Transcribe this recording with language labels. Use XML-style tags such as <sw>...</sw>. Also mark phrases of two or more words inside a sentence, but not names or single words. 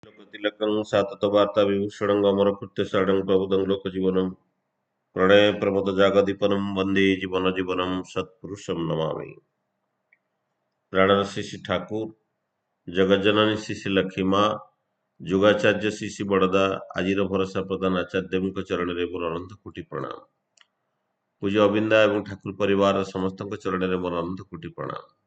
<sa>तिलकं साततवार्ताविभूषणं अमरकृत्यशरणं प्रबुदं लोकजीवनं प्रणयप्रमोदजागदीपनं वन्दे जीवनजीवनं सत्पुरुषं नमामि।</sa> <or>ପ୍ରାଣର ଶିଶି ଠାକୁର ଜଗଜ୍ଜନନୀ ଶିଶି ଲକ୍ଷ୍ମୀ ମା ଯୁଗାଚାର୍ଯ୍ୟ ଶିଶି ବଡ଼ଦା ଆଜିର ଭରସା ପ୍ରଦାନ ଆଚାର୍ଯ୍ୟଙ୍କ ଚରଣରେ ମୋର ଅନନ୍ତ କୋଟି ପ୍ରଣାମ। ପୂଜ୍ୟ ଅବିନ୍ଦା ଏବଂ ଠାକୁର ପରିବାରର ସମସ୍ତଙ୍କ ଚରଣରେ ମୋର ଅନନ୍ତ କୋଟି ପ୍ରଣାମ।</or>